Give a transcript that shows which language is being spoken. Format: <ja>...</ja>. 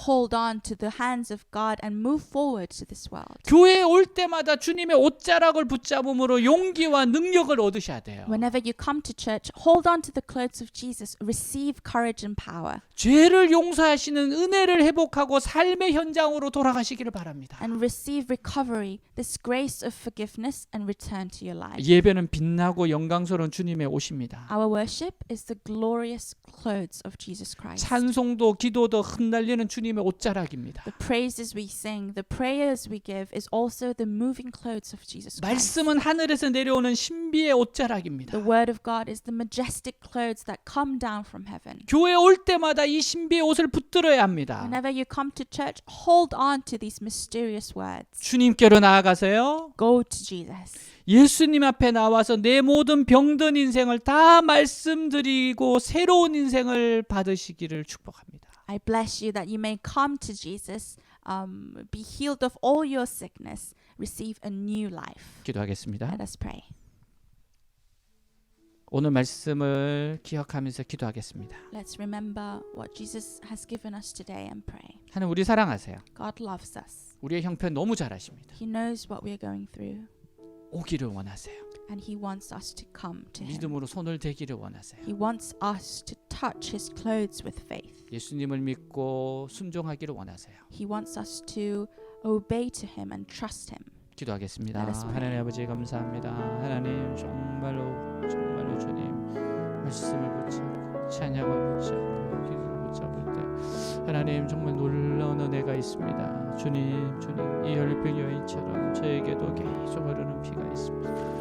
<en>Hold on to the hands of God and move forward to this world.</en> <ko>교회에 올 때마다 주님의 옷자락을 붙잡음으로 용기와 능력을 얻으셔야 돼요.</ko> <en>Whenever you come to church, hold on to the clothes of Jesus. Receive courage and power.</en> <ko>죄를 용서하시는 은혜를 회복하고 삶의 현장으로 돌아가시기를 바랍니다.</ko> <en>And receive recovery, this grace of forgiveness, and return to your life.</en> <ko>예배는 빛나고 영광스러운 주님의 옷입니다.</ko> <en>Our worship is the glorious clothes of Jesus Christ.</en> <ko>찬송도 기도도 흩날리는 주님의 옷자락입니다.</ko> <en>The praises we sing, the prayers we give is also the moving clothes of Jesus Christ.</en> <ko>말씀은 하늘에서 내려오는 신비의 옷자락입니다.</ko> <en>The word of God is the majestic clothes that come down from heaven.</en> <ko>교회 올 때마다 이 신비의 옷을 붙들어야 합니다.</ko> <en>Whenever you come to church, hold on to these mysterious words.</en> <ko>주님께로 나아가세요.</ko> <en>Go to Jesus.</en> <ko>예수님 앞에 나와서 내 모든 병든 인생을 다 말씀드리고 새로운 인생을 받으시기를 축복합니다.</ko> <en>I bless you that you may come to Jesus, be healed of all your sickness, receive a new life.</en> <ko>기도하겠습니다.</ko> <en>Let us pray.</en> <ko>오늘 말씀을 기억하면서 기도하겠습니다.</ko> <en>Let's remember what Jesus has given us today and pray.</en> <ko>하나님 우리 사랑하세요.</ko> <en>God loves us.</en> <ko>우리의 형편 너무 잘 아십니다.</ko> <en>He knows what we're going through,</en> <ko>오기를 원하세요.</ko> <en>and He wants us to come to Him.</en> <ko>믿음으로 손을 대기를 원하세요.</ko> <en>He wants us to touch His clothes with faith.</en> <ko>예수님을 믿고 순종하기를 원하세요.</ko> <en>He wants us to obey to Him and trust Him.</en> <ko>기도하겠습니다.</ko> <en>Let us pray.</en> <ko>하나님 아버지 감사합니다. 하나님 정말로 주님 말씀을 붙잡고 찬양을 붙잡고 기도를 붙잡을 때 하나님 정말 놀라운 은혜가 있습니다. 주님 이 혈병 여인처럼 저에게도 계속 흐르는 피가 있습니다.</ko>